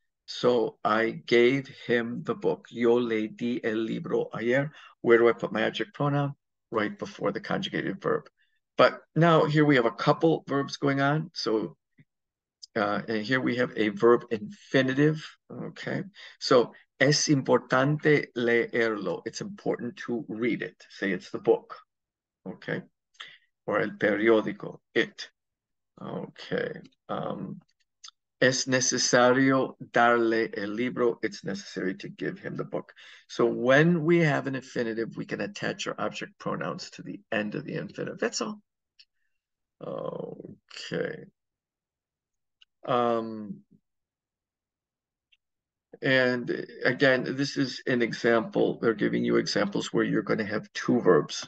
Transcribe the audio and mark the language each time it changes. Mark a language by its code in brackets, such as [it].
[en] So I gave him the book. [es] Yo le di el libro ayer. [en] Where do I put my object pronoun? Right before the conjugated verb. But now here we have a couple verbs going on. So and here we have a verb infinitive. Okay. [es] So es importante leerlo. [en] It's important to read it. Say it's the book. Okay. Or el periódico, it. Okay. [es] Es necesario darle el libro. [en] It's necessary to give him the book. So when we have an infinitive, we can attach our object pronouns to the end of the infinitive. That's all. Okay. And again, this is an example. They're giving you examples where you're going to have two verbs.